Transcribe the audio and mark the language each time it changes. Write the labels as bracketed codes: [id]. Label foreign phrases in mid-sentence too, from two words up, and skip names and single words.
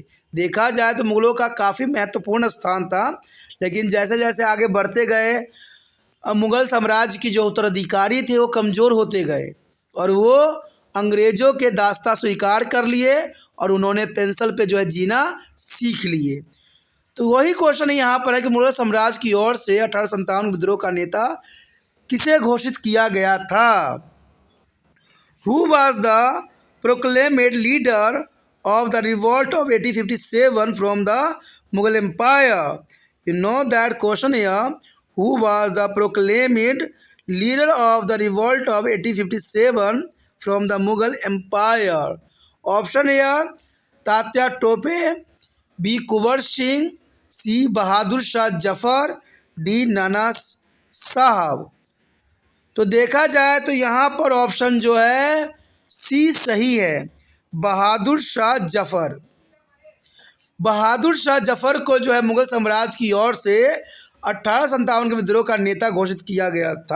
[hi] देखा जाए तो मुगलों का काफ़ी महत्वपूर्ण स्थान था, लेकिन जैसे जैसे आगे बढ़ते गए मुगल साम्राज्य की जो उत्तराधिकारी थे वो कमज़ोर होते गए और वो अंग्रेज़ों के दास्ता स्वीकार कर लिए और उन्होंने पेंसिल पे जो है जीना सीख लिए। तो वही क्वेश्चन यहाँ पर है कि मुगल साम्राज्य की ओर से 1857 विद्रोह का नेता किसे घोषित किया गया था? [en] who was the proclaimed leader of the revolt of 1857 from the Mughal Empire? You know that question here. Who was the proclaimed leader of the revolt of 1857 from the Mughal Empire? Option here: Tatya Tope, B. Kubar Singh, C. Bahadur Shah Jafar, D. Nana साहब। [hi] तो देखा जाए तो यहाँ पर ऑप्शन जो है सी सही है, बहादुर शाह जफ़र। बहादुर शाह जफ़र को जो है मुगल साम्राज्य की ओर से 1857 के विद्रोह का नेता घोषित किया गया था।